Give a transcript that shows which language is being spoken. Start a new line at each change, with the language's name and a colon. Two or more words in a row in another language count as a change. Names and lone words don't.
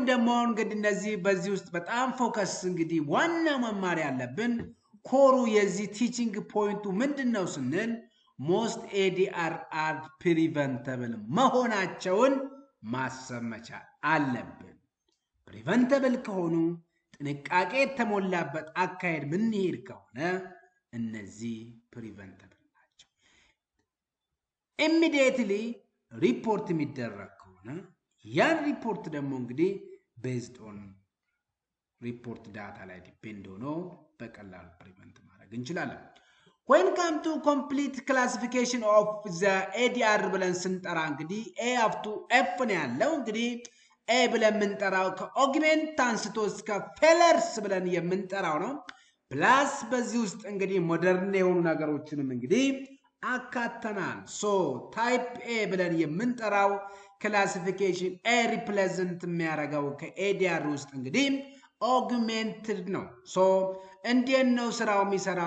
Amharic: ደግሞ እንግዲህ እነዚህ በዚህ ውስጥ በጣም ፎከስ እንግዲህ ዋና መማር ያለብን ኮሩ የዚህ ቲቺንግ ፖይንቱ ምንድን ነው ስንል
English: most ADR are preventable
Amharic: መሆናቸውን ማሰብ መቻል አለብን። ፕሪቨንተብል ከሆኑ ጥንቃቄ የተሞላበት አካሄድ ምንሄድ ከሆነ እነዚህ ፕሪቨንተብል ናቸው። ኢሚዲየትሊ ሪፖርት የሚደረግ ከሆነ ያን ሪፖርት ደግሞ እንግዲህ
English: based on report data
Amharic: ላይ ዲፔንድ ሆኖ በቀላሉ ፕሪቨንት ማድረግ
English: እንችላለን። when come to complete classification of the ADR
Amharic: ብለን ስንጠራ እንግዲህ
English: A up
Amharic: to F ነው ያለው። እንግዲህ A ብለን የምንጠራው ከኦግሜንት አንስቶ እስከ ፌለርስ ብለን የምንጠራው ነው። ፕላስ በዚህ ውስጥ እንግዲህ ሞደርን የሆኑ ነገሮችንም እንግዲህ አካተናል። ሶ
English: type A
Amharic: ብለን የምንጠራው
English: classification A
Amharic: ሪፕሬዘንት የሚያደርገው ከኤዲአር ውስጥ እንግዲህ ኦግሜንትድ ነው። ሶ እንዴት ነው ስራው የሚሰራው?